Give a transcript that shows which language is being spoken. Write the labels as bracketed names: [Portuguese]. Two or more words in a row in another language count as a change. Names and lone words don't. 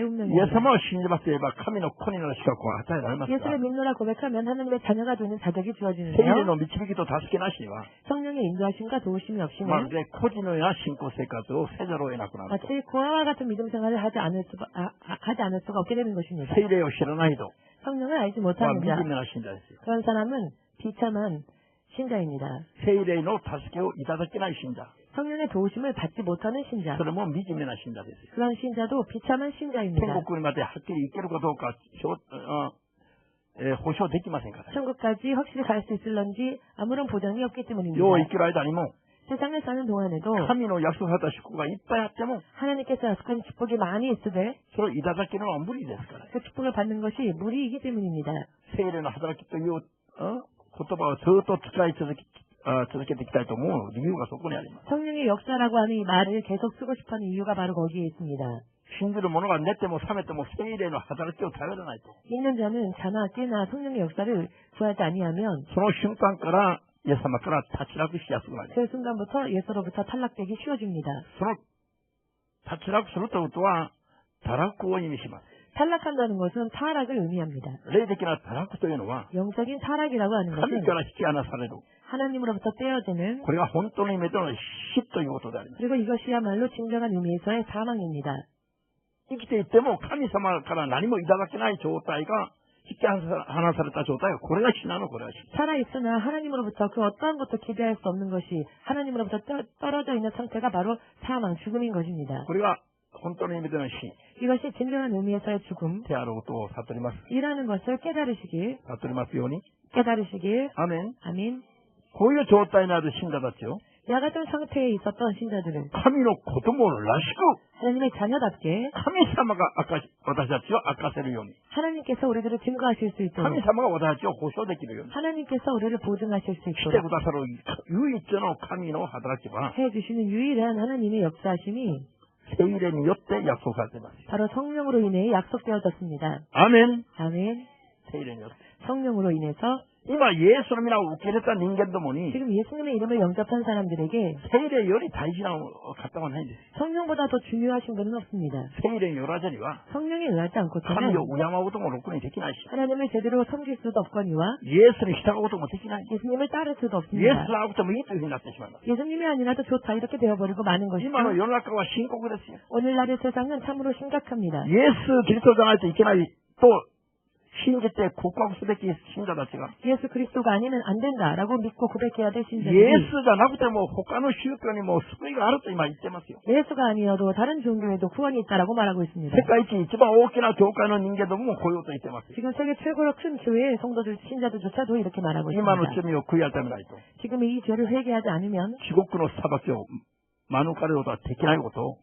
[Japanese] イエス [Korean] 운명입니다. [Japanese] 様を信じますといえば、神の子になる資格を与えられますが、 [Korean] 예수를 믿노라 고백하면 하나님의 자녀가 되는 자격이 [Japanese] 聖霊 [Korean] 주어지는데요. [Japanese] の導きと助けなしには、 [Korean] 성령의 인도하심과 도우심이 [Japanese] ま [Korean] 없이는 [Japanese] るで孤児のような信仰生活をせざるを得なくなる。 [Korean] 마치 고아와 같은 믿음 생활을 하지 않을 수가 없게 되는 것입니다. [Japanese] 聖霊を知らないと、 [Korean] 성령을 알지 [Japanese] まあ、 [Korean] 못하는 [Japanese] 惨 [Korean] 자, [Japanese] めな信者ですよ。 [Korean] 그런 사람은 비참한 신자입니다. [Japanese] 聖霊の助けをいただけない信者、 [Korean] 성령의 도우심을 받지 못하는 신자, [Japanese] それも惨めな信者ですよ。 [Korean] 그런 신자도 비참한 [Japanese] 天 [Korean] 신자입니다. [Japanese] 国にまではっきり行けるかどうか、保証できませんから。 [Korean] 천국까지 확실히 갈 수 있을런지 아무런 보장이 없기 때문입니다. [Japanese] 世を生きる間にも、 [Korean] 세상을 사는 동안에도 [Japanese] 神の約束された祝福がいっぱいあっても、 [Korean] 하나님께서 약속한 축복이 많이 있으되 [Japanese] それをいただけるのは無理ですから。 [Korean] 그 축복을 받는 것이 무리이기 때문입니다. [Japanese] 聖霊の働きという言葉をずっと使い続けていきたいと思う理由がそこにあります。 [Korean] 성령의 역사라고 하는 이 말을 계속 쓰고 싶어하는 이유가 바로 거기에 있습니다. [Japanese] 信じる者が寝ても覚めても聖霊の働きを頼らないと。 [Korean] 믿는 자는 자나 깨나 성령의 역사를 구하지 아니하면 [Japanese] その瞬間から、イエス様から脱落しやすくなります。 [Korean] 그 순간부터 예수로부터 탈락되기 쉬워집니다. [Japanese] その脱落するということは、堕落を意味します。 [Korean] 탈락한다는 것은 타락을 의미합니다. [Japanese] 霊的な堕落というのは、 [Korean] 영적인 타락이라고 하는 [Japanese] 神 [Korean] 것은 [Japanese] から引き離される。 [Korean] 하나님으로부터 떼어지는 [Japanese] これが本当の意味での死ということであります。 [Korean] 그리고 이것이야말로 진정한 의미에서의 사망입니다. [Japanese] 生きていても神様から何もいただけない状態が、引き離された状態が、これが死なの、これが死。 [Korean] 살아있으나 하나님으로부터 그 어떠한 것도 기대할 수 없는 것이 하나님으로부터 떨어져 있는 상태가 바로 사망, 죽음인 것입니다. [Japanese] これが本当の意味での死 [Korean] 이것이 진정한 의미에서의 죽음, [Japanese] であることを悟ります。 [Korean] 이라는 것을 깨달으시길, [Japanese] 悟りますように。 [Korean] 깨달으시길, [Japanese] アメン。 [Korean] 아멘. [Japanese] こういう状態にある信者たちを、 [Korean] 이와 같은 상태에 있었던 신자들은 [Japanese] 神の子供らしく、 [Korean] 하나님의 자녀답게 [Japanese] 神様が私たちを明かせるように、 [Korean] 하나님께서 우리들을 증거하실 수 있도록 [Japanese] 神様が私たちを保証できるように [Korean] 하나님께서 우리를 보증하실 수 [Japanese] して [Korean] 있도록 [Japanese] くださる唯一の神の働きは、 [Korean] 해주시는 유일한 하나님의 역사하심이 [Japanese] 聖霊によって約束されています。 [Korean] 바로 성령으로 인해 약속되어졌습니다. [Japanese] アメン。 [Korean] 아멘. [Japanese] 聖霊によって。 [Korean] 성령으로 인해서 [Japanese] 今、イエスの皆を受け入れた人間どもに、 [Korean] 지금 예수님의 이름을 영접한 사람들에게 [Japanese] 聖霊より大事な方はないんです。 [Korean] 성령보다 더 중요하신 분은 없습니다. [Japanese] 聖霊によらずには、 [Korean] 성령에 의하지 [Japanese] 神 [Korean] 않고서는 [Japanese] を敬うこともろくにできないし、 [Korean] 하나님을 제대로 섬길 수도 없거니와 [Japanese] イエスに従うこともできない。 [Korean] 예수님을 따를 수도 [Japanese] イエス [Korean] 없습니다. [Japanese] でなくてもいいというふうになってしまいます。 [Korean] 예수님이 아니라도 좋다 이렇게 되어버리고 마는 것이죠. [Japanese] 今の世の中は深刻ですよ。 [Korean] 오늘날의 세상은 참으로 심각합니다. [Japanese] イエス・キリストじゃないといけないと信じて告白すべき信者たちが、 [Korean] 예수 그리스도가 아니면 안 된다라고 믿고 고백해야 될 [Japanese] イエス [Korean] 신자들이 [Japanese] じゃなくても他の宗教にも救いがあると今言ってますよ。 [Korean] 예수가 아니어도 다른 종교에도 구원이 있다라고 말하고 있습니다. [Japanese] 世界一一番大きな教会の人間どももこういうこと言ってますよ。 [Korean] 지금 세계 최고로 큰 교회의 성도들, 신자들조차도 이렇게 말하고 [Japanese] 今の [Korean] 있습니다. [Japanese] 罪を悔い改めないと、 [Korean] 지금 이 죄를 회개하지 않으면 [Japanese] 地獄の裁きを免れることはできないことを